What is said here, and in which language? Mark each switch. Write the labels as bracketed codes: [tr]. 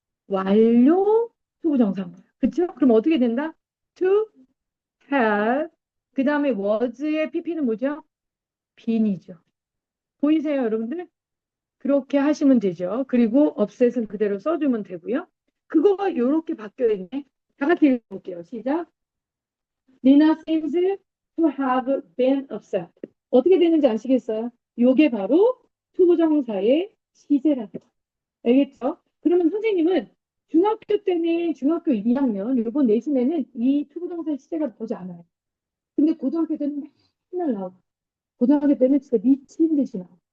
[ko] 완료 투부정사인 거야. 그쵸? 그럼 어떻게 된다? to have, 그 다음에 was의 pp는 뭐죠? been이죠. 보이세요, 여러분들? 그렇게 하시면 되죠. 그리고 업셋은 그대로 써주면 되고요. 그거가 이렇게 바뀌어 있네. 다 같이 읽어볼게요. 시작. [en] Nina seems to have been upset. [ko] 어떻게 되는지 아시겠어요? 요게 바로 투부정사의 시제라는 거. 알겠죠? 그러면 선생님은 중학교 때는 중학교 2학년 이번 내신에는 이 투부정사의 시제가 나오지 않아요. 근데 고등학교 때는 맨날 나오고 고등학교 때는 진짜 미친 듯이 나와요.